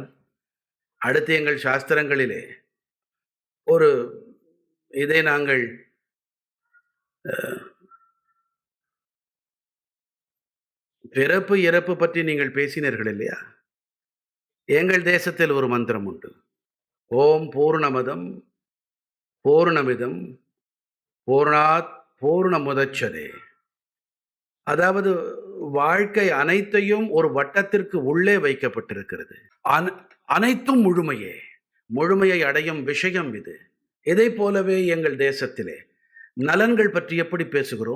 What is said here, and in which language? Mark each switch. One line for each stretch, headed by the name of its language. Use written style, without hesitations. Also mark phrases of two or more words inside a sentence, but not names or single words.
Tamil: அடுத்து எங்கள் சாஸ்திரங்களிலே ஒரு இதை நாங்கள் பிறப்பு இறப்பு பற்றி நீங்கள் பேசினீர்கள் இல்லையா? எங்கள் தேசத்தில் ஒரு மந்திரம் உண்டு.
Sanskrit: ॐ पूर्णमदः पूर्णमिदं पूर्णात् पूर्णमुदच्यते.
Tamil: அதாவது வாழ்க்கை அனைத்தையும் ஒரு வட்டத்திற்கு உள்ளே வைக்கப்பட்டிருக்கிறது. அனைத்தும் முழுமையே, முழுமையை அடையும் விஷயம் இது. இதை போலவே எங்கள் தேசத்திலே நலன்கள் பற்றி எப்படி பேசுகிறோம்?